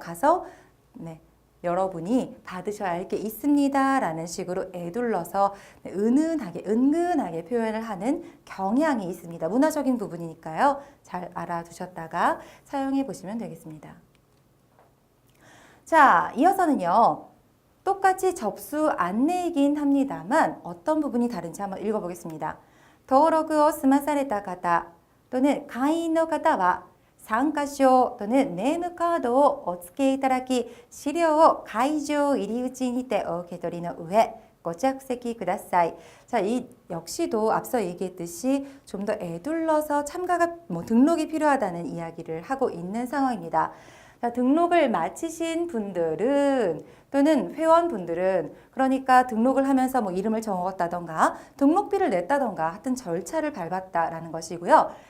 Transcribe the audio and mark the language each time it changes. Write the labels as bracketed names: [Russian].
[Korean] 가서 네, 여러분이 받으셔야 할 게 있습니다 라는 식으로 에둘러서 은근하게 표현을 하는 경향이 있습니다. 문화적인 부분이니까요. 잘 알아두셨다가 사용해 보시면 되겠습니다. 자, 이어서는요. 똑같이 접수 안내이긴 합니다만 어떤 부분이 다른지 한번 읽어보겠습니다. [Japanese] 登録を 済まされた方 [Korean] 또는 [Japanese] 会員の方は参加証 또는 ネームカードをお付けいただき資料を会場入り口にてお受け取りの上ご着席ください. [Korean] 자, 이 역시도 앞서 얘기했듯이 좀 더 애둘러서 참가가 등록이 필요하다는 이야기를 하고 있는 상황입니다. 자, 등록을 마치신 분들은 또는 회원분들은 그러니까 등록을 하면서 뭐 이름을 적었다던가 등록비를 냈다던가 하여튼 절차를 밟았다라는 것이고요.